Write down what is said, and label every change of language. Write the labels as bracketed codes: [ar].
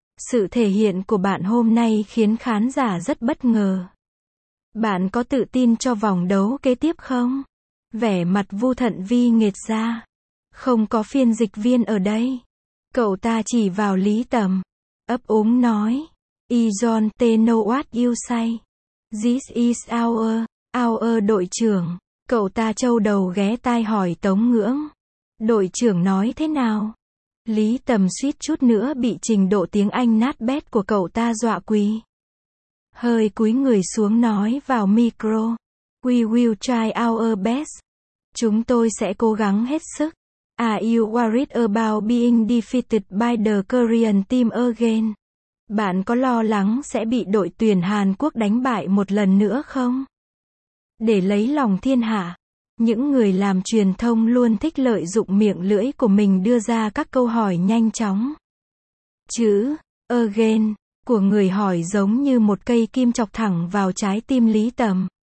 [vi] Sự thể hiện của bạn hôm nay khiến khán giả rất bất ngờ. Bạn có tự tin cho vòng đấu kế tiếp không? Vẻ mặt Vu Thận Vi nghệt ra. Không có phiên dịch viên ở đây. Cậu ta chỉ vào Lý Tầm. [en] Ấp úng nói: "I don't know what you say. This is our [vi] đội trưởng." Cậu ta châu đầu ghé tai hỏi Tống Ngưỡng: "Đội trưởng nói thế nào?" Lý Tầm suýt chút nữa bị trình độ tiếng Anh nát bét của cậu ta dọa quỳ. Hơi cúi người xuống nói vào micro: [en] "We will try our best." [vi] Chúng tôi sẽ cố gắng hết sức. [en] "Are you worried about being defeated by the Korean team again?" [vi] Bạn có lo lắng sẽ bị đội tuyển Hàn Quốc đánh bại một lần nữa không? Để lấy lòng thiên hạ. Những người làm truyền thông luôn thích lợi dụng miệng lưỡi của mình đưa ra các câu hỏi nhanh chóng. Chữ "again" của người hỏi giống như một cây kim chọc thẳng vào trái tim Lý Tầm.